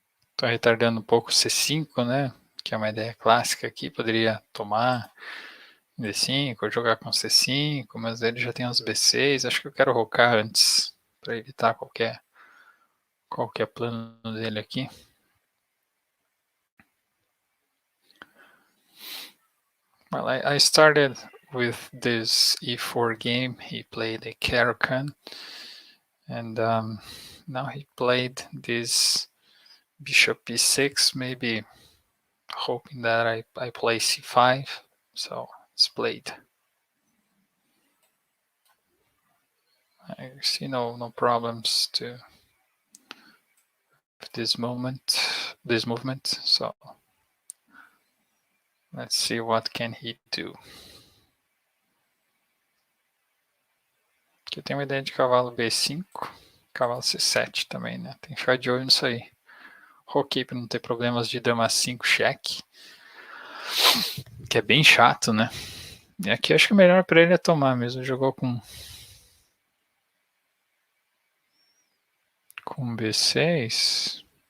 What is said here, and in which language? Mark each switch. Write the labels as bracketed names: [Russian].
[Portuguese] Estou retardando um pouco o C5, né? Que é uma ideia clássica aqui. Poderia tomar D5 ou jogar com C5, mas ele já tem os B6. Acho que eu quero rocar antes, para evitar qualquer plano dele aqui. [English] Well, I started with this E4 game. He played a Caro-Kann, and now he played this bishop E6, maybe hoping that I play C5. So it's played. I see no problems to this movement. So let's see what can he do. [Portuguese] Aqui eu tenho uma ideia de cavalo B5, cavalo C7 também, né? Tem que ficar de olho nisso aí. Roquei para não ter problemas de dama 5 cheque, que é bem chato, né? E aqui acho que o melhor para ele é tomar mesmo. Jogou com B6.